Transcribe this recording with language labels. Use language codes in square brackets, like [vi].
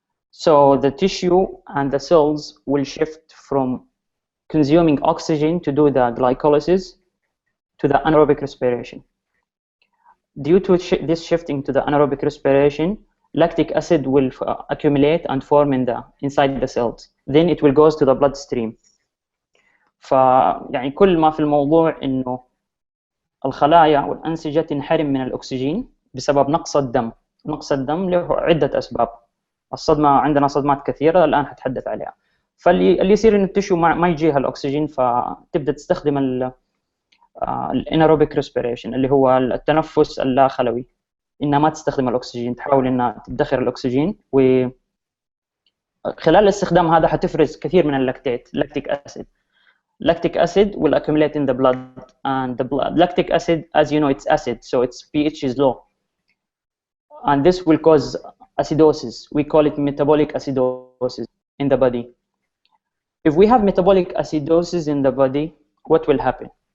[en] So the tissue and the cells will shift from consuming oxygen to do the glycolysis to the anaerobic respiration. Due to this shifting to the anaerobic respiration, lactic acid will accumulate and form inside the cells. Then it will go to the bloodstream. [ar] فيعني كل ما في الموضوع إنه الخلايا والأنسجة تنحرم من الأكسجين بسبب نقص الدم. نقص الدم له عدة أسباب. الصدمة عندنا صدمات كثيرة الآن هتحدث عليها. فاللي يصير إن التشو ما يجيها الأكسجين، فتبدأ تستخدم الانيروبيك ريسبيريشن اللي هو التنفس اللا خلوي، إنها ما تستخدم الأكسجين، تحاول إنها تدخر الأكسجين، وخلال الاستخدام هذا حتفرز كثير من lactic acid. [en] Lactic acid will accumulate in the blood, and lactic acid, as you know, it's acid, so its pH is low, and this will cause acidosis. We call it metabolic acidosis in the body. If we have metabolic acidosis in the body, what will happen?